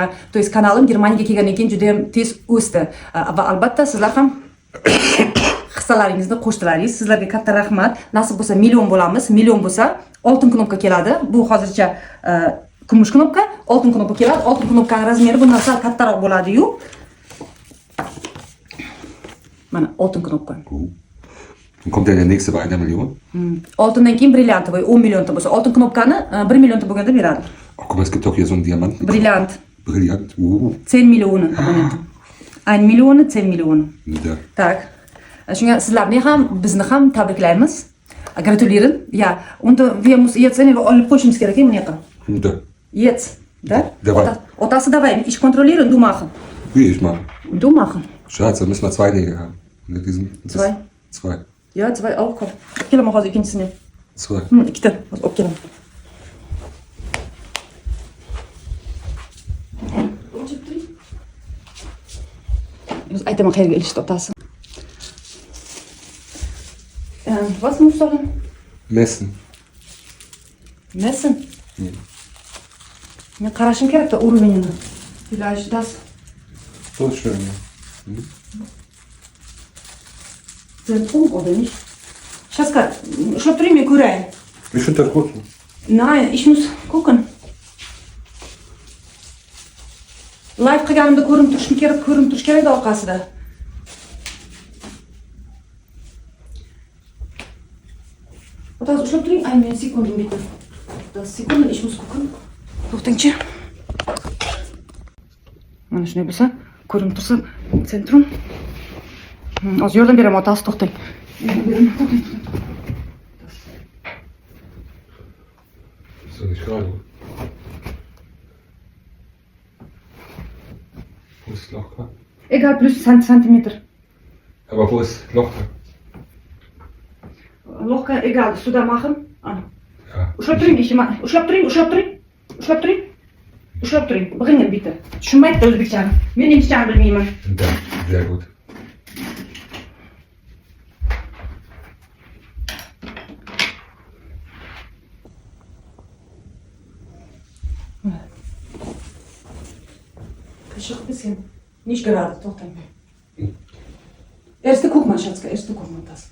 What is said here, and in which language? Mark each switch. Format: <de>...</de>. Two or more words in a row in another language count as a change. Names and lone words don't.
<ru>То есть</ru> <uz>kanalim Germaniyaga kelgandan keyin juda ham tez o'sdi. Va albatta sizlar ham hissalaringizni qo'shdilaringiz. Sizlarga katta rahmat. Nasib bo'lsa million bo'lamiz. Million bo'lsa oltin knopka keladi. Bu hozircha kumush knopka, oltin knopka keladi. Oltin knopkaning razmeri bundan sal kattaroq bo'ladi-yu. Mana oltin knopka.</uz> <de>Dann kommt ja der nächste bei 1 Million.</de> <uz>Oltindan keyin brilliantovoy 10 millionta bo'lsa, oltin knopkani 1 millionta bo'lganda beradi.</uz> <de>Ach, guck mal, es gibt doch hier so einen Diamanten. Brilliant. Brillant.</de> <uz>10 million abonent. 1 million, 10 million. Da. Tak. Shunga sizlarni ham, bizni ham tabriklaymiz.</uz> <de>Gratulieren. Ja, und wir muss jetzt</de> <uz>olib qo'yishimiz kerak buni yoqqa.</uz> <de>Da. Jetzt, da? Давай. Otasi давай, ich kontrollieren, du machen. Wie ich mal. Du machen. Schatz, dann müssen wir 2 Nägel haben. Mit diesen, Zwei? 2. Ja, 2 auch komm.</de> <uz>Kelaman hozir ikkinchisini. 2. Ikkita. Hozir olib kelaman. Biz aytaman qayerga ilishdi otasi.</uz> <de>Was musst du denn? Messen. Messen?</de> <uz>Men qarashim kerak-da уровенini.</uz> <de>Vielleicht das. So ist schön, ja. Zentrum oder nicht?</de> <uz>Schatzka, ushlab turing, ko'rayin.</uz> <de>Ich finde das gut. Nein, ich muss gucken.</de> <uz>Live qilganimda ko'rinib turish kerak orqasida. Otasi ushlab turing,</uz> <de>einen Sekunden bitte. Das Sekunden, ich muss gucken.</de> <uz>To'xtangchi. Mana shunday bo'lsa, ko'rinib tursa, sentrum. Hozir yordam beraman, otasi to'xtang.</uz> <de>Ist doch nicht gerade. Wo ist das Loch gerade? Egal, plus Zentimeter. Aber wo ist Loch? Lochka egal, sуда machen. Ja.</de> <uz>Ushlab turing ishimni. Ushlab turing. Ushlab turing. Big'ingni bitta. Tushunmaydi o'zbekchani. Men nemischani bilmayman.</uz> <de>Ja, sehr gut. Kaşık ein bisschen. Nicht gerade, doch danke. Erste guck mal, Schatzka, erste guck mal das.</de>